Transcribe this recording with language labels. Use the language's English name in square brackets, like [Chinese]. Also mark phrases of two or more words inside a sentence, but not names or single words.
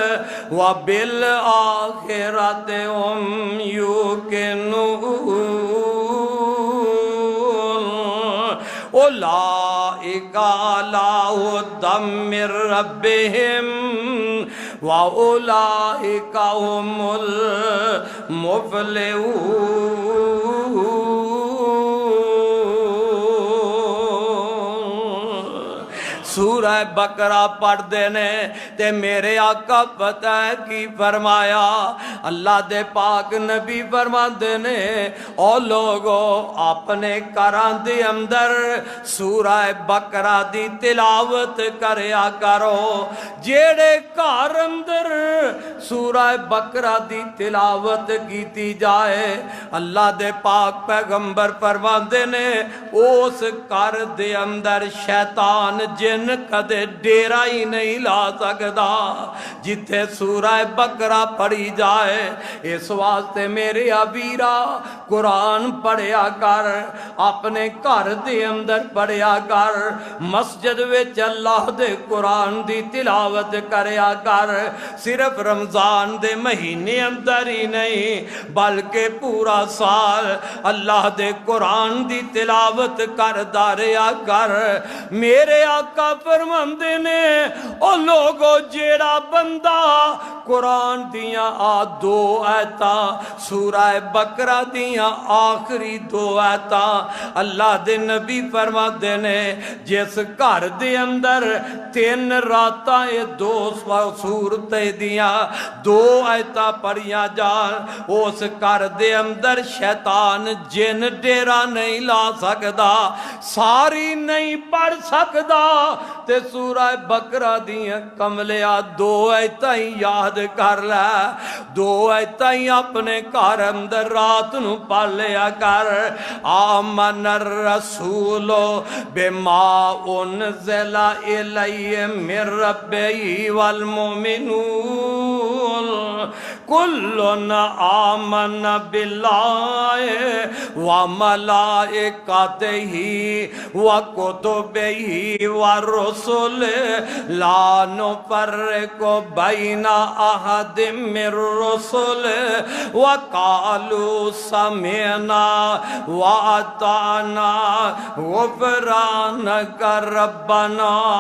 [Arabic] وبالآخرۃ هم یوقنون اولئک علی ھدی من ربہم وَأُولَئِكَ هُمُ [Punjabi] الْمُفْلِحُونَ سورہ بقرہ پڑھ دینے تے میرے آقا پتہ ہے کی فرمایا اللہ دے پاک نبی فرما دینے او لوگو اپنے گھراں دے اندر سورہ بقرہ دی تلاوت کریا کرو جیڑے گھر اندر سورہ بقرہ دی تلاوت کیتی جائے اللہ دے پاک پیغمبر فرما دینے اس گھر دے اندر شیطان جن کدے ڈیرہ ہی نہیں لا سکدا جتھے سورہ بقرہ پڑھی جائے اس واسطے میرے ابیرا قرآن پڑھیا کر اپنے گھر دے اندر پڑھیا کر مسجد وچ اللہ دے قرآن دی تلاوت کریا کر صرف رمضان دے مہینے اندر ہی نہیں بلکہ پورا سال اللہ دے قرآن دی تلاوت کر داریا کر میرے آقا فرماندے نے او لوگو جیڑا بندہ قرآن دیاں دو آیتاں سورہ بقرہ دیاں آخری دو آیتاں اللہ دے نبی فرما دینے جس گھر دے اندر 3 راتاں دو سورتیں دیاں دو آیتاں پڑھیاں جان اس گھر دے اندر شیطان جن ڈیرہ نہیں لا سکدا ساری نہیں پڑھ سکدا تے سورہ بقرہ دیاں کملیا دو آیتاں یاد کر لے دو آیتاں اپنے گھر اندر رات نو پڑھ لیا کر [Arabic] آمن الرسول بما انزل الیہ من ربہ والمؤمنون کل آمن باللہ وملائکتہ وکتبہ ورسل لا نفرق بین احد من رسل وقالوا سمعنا واطعنا غفرانک ربنا